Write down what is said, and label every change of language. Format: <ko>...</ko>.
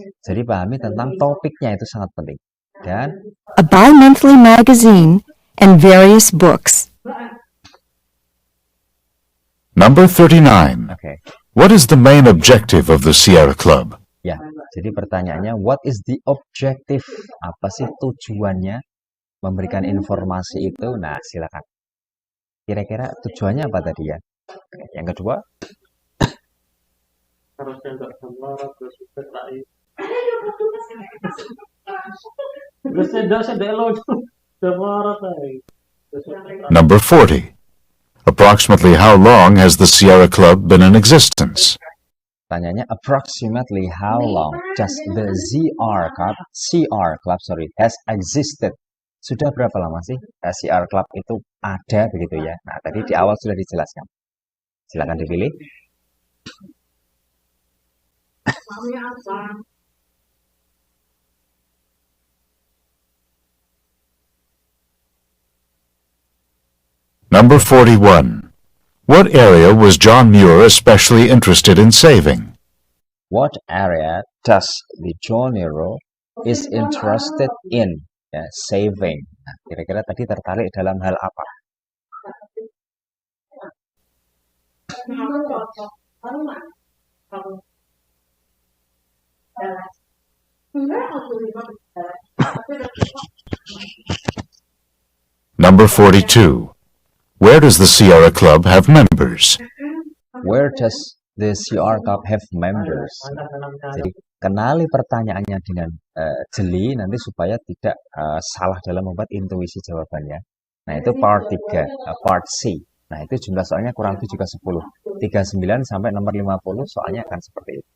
<id>Jadi pahami tentang topiknya itu sangat penting. Dan</id> <en>A bi-monthly magazine and various books. Number 39. oke. What is the main objective of the Sierra Club?</en> <id>Ya, jadi pertanyaannya</id> <en>what is the objective?</en> <id>Apa sih tujuannya memberikan informasi itu? Nah, silakan. Kira-kira tujuannya apa tadi ya? Oke, yang kedua, Harusnya nggak jamarat, terus PKI. Terus sedek lo jamarat aja.</id> <en>Number 40. Approximately how long has the Sierra Club been in existence?</en> <id>tanyanya</id> <en>approximately how long does the CR Club has existed?</en> <id>Sudah berapa lama sih CR Club itu ada begitu ya? Nah, tadi di awal sudah dijelaskan. Silakan dipilih.</id> <en>Number 41. What area was John Muir especially interested in saving? What area does the John Muir is interested in saving?</en> <id>Nah, kira-kira tadi tertarik dalam hal apa?</id> <en>Number 42. Where does the Sierra Club have members? Where does the CR Club have members?</en> <id>Jadi kenali pertanyaannya dengan jeli nanti supaya tidak salah dalam membuat intuisi jawabannya. Nah, itu part 3, part C. Nah, itu jumlah soalnya kurang lebih juga 10. 39 sampai nomor 50 soalnya akan seperti itu.</id>